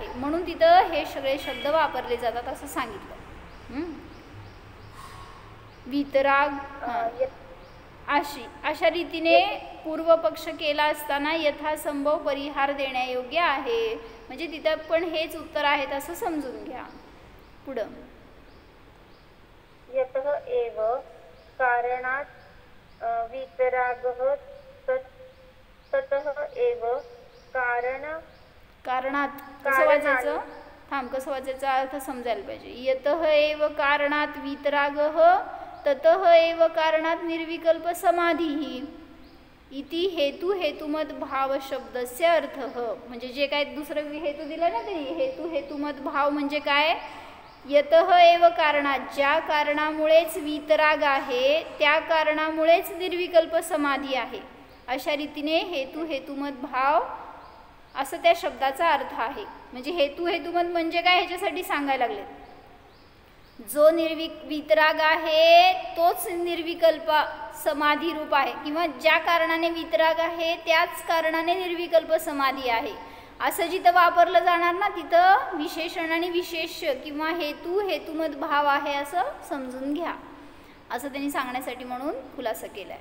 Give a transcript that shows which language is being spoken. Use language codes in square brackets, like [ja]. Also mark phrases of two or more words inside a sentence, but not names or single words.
[mr] म्हणून तिथं हे सगळे शब्द वापरले जातात असं सांगितलं. वीतराग अशा रीतीने पूर्वपक्ष केला असताना यथासंभव परिहार देण्यायोग्य आहे. म्हणजे तिथं पण हेच उत्तर आहेत असं समजून घ्या. पुढं [sa] यतः एव कारणात् वीतरागः ततः एव [mr] कारणात कसं वाचायचं? कसं वाचायचा अर्थ समजायला पाहिजे. [sa] यतः एव कारणात वीतरागः ततः एव कारणात निर्विकल्प समाधीः. इति हेतु हेतुमत भाव शब्दस्य अर्थ, [mr] म्हणजे जे काय दुसरं हेतू दिलं ना त्यांनी, [sa] हेतु हेतुमत भाव [mr] म्हणजे काय, [sa] यतः एव कारणात, [mr] ज्या कारणामुळेच वीतराग आहे त्या कारणामुळेच निर्विकल्प समाधी आहे, अशा रीतीने [sa] हेतु हेतुमत भाव [mr] असं त्या शब्दाचा अर्थ आहे. म्हणजे [sa] हेतु हेतुमत [mr] म्हणजे काय ह्याच्यासाठी सांगायला लागले, जो वीतराग आहे तोच निर्विकल्प समाधी रूप आहे, किंवा ज्या कारणाने वीतराग आहे त्याच कारणाने निर्विकल्प समाधी आहे, असं जिथं वापरलं जाणार ना तिथं विशेषण आणि विशेष्य किंवा [sa] हेतू हेतुमत भाव [mr] आहे असं समजून घ्या, असं त्यांनी सांगण्यासाठी म्हणून खुलासा केलाय.